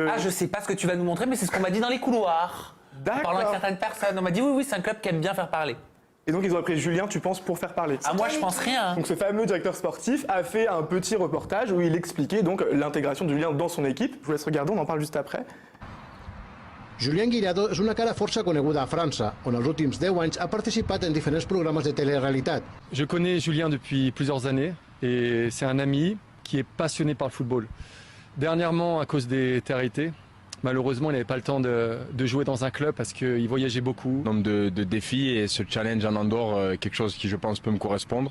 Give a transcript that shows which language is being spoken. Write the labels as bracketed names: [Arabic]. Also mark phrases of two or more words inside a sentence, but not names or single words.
[French] Ah, je sais pas ce que tu vas nous montrer, mais c'est ce qu'on m'a dit dans les couloirs. D'accord. En parlant avec certaines personnes, on m'a dit oui, c'est un club qui aime bien faire parler. Et donc ils ont appelé Julien, tu penses, pour faire parler? Ah, moi, je pense rien. Donc ce fameux directeur sportif a fait un petit reportage où il expliquait donc l'intégration de Julien dans son équipe. Je vous laisse regarder, on en parle juste après. [Catalan] Julien Guirado és una cara força coneguda a França, on els últims 10 anys ha participat en diferents programes de télé-réalité. [French] Je connais Julien depuis plusieurs années et c'est un ami qui est passionné par le football. Dernièrement, à cause des TRT, malheureusement, il n'avait pas le temps de jouer dans un club parce qu'il voyageait beaucoup. Nombre de défis et ce challenge en Andorre, quelque chose qui je pense peut me correspondre.